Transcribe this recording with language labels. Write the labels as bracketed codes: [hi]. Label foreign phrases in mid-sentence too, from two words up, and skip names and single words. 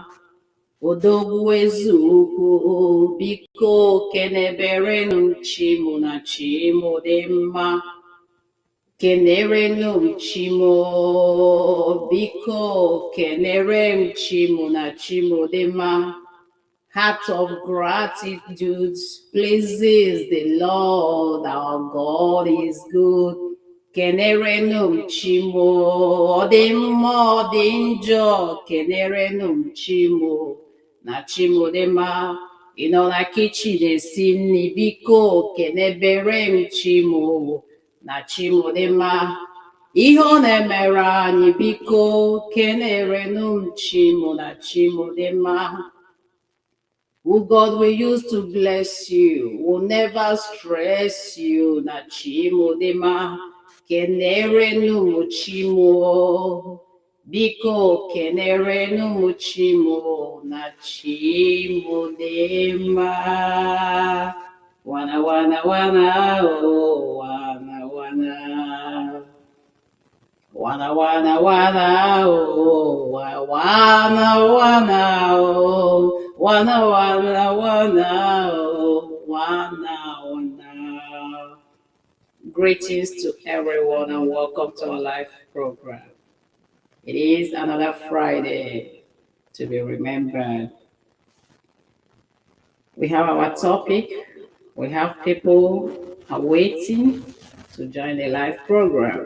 [ig] Odogwu eziokwu, biko kenebere m Chimo na Chimo dị mma. Kenere m Chimo, biko kenere m Chimo na Chimo dị mma. [en] Heart of gratitude pleases the Lord, our God is good. [ig] Kenere m Chimo, ọ dị mma ọ dị njọ. Kenere m Chimo na Chimo dị mma. Ị nọ na kichin esi nri, biko kenebere m Chimo na Chimo dị mma. Ihe ọ na-emere anyị, biko kenere m Chimo na Chimo dị mma. [en] Who God will use to bless you, will never stress you [ig] na Chimo dị mma. Kenere m Chimo, biko kenere m Chimo na Chimo dị mma. Wana wana wana, oh wana wana. Wana wana wana oh, wana wana oh, wana wana wana oh, wana wana. [en] Greetings to everyone and welcome to our live program. It is another Friday to be remembered. We have our topic. We have people awaiting to join the live program.